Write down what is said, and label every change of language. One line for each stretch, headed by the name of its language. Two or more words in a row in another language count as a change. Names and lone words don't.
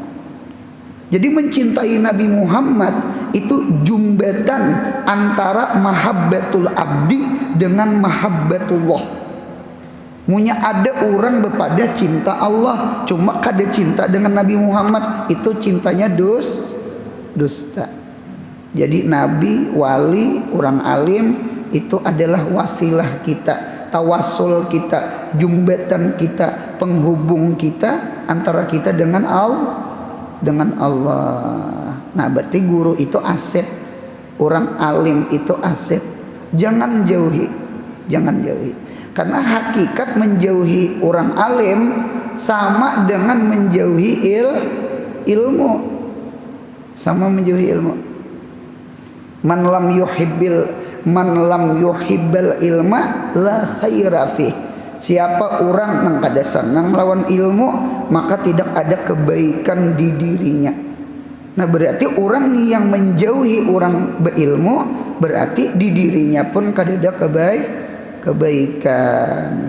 Indonesian: Jadi mencintai Nabi Muhammad itu jumbatan antara
Arabic: محبة العبد
Indonesian: dengan mahabbatullah.
Banjar: Munya ada orang bepada cinta Allah, cuma kada cinta dengan Nabi Muhammad, itu cintanya dusta.
Indonesian: Jadi nabi, wali, orang alim itu adalah wasilah kita, tawasul kita, jumbatan kita, penghubung kita antara kita dengan Allah. Nah berarti guru itu aset, orang alim itu aset. Jangan jauhi. Karena hakikat menjauhi orang alim sama dengan menjauhi ilmu. Sama menjauhi ilmu.
Arabic: من لم يحب العلم لا خير فيه.
Banjar: Siapa orang yang kada senang lawan ilmu, maka tidak ada kebaikan di dirinya. Nah berarti orang yang menjauhi orang berilmu, berarti di dirinya pun kada ada kebaikan.